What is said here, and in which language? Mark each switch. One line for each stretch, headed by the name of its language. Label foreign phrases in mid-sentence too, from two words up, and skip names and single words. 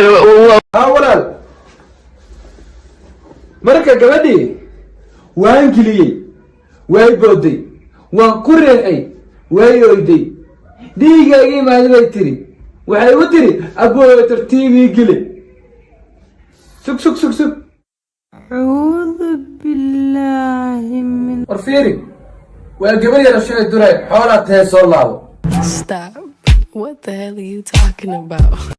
Somali: walaal marka gabadhii waan geliyey way booday waan ku reexay way oyday dhiigaagii maadi bay tiri waxay u tiri abooyo tartiibii geli sug sug sug sug
Arabic: أعوذ بالله من
Somali: warfiiri waa gabar yar shalay duray xoolaad tahay soo laabo
English: Stop. What the hell are you talking about?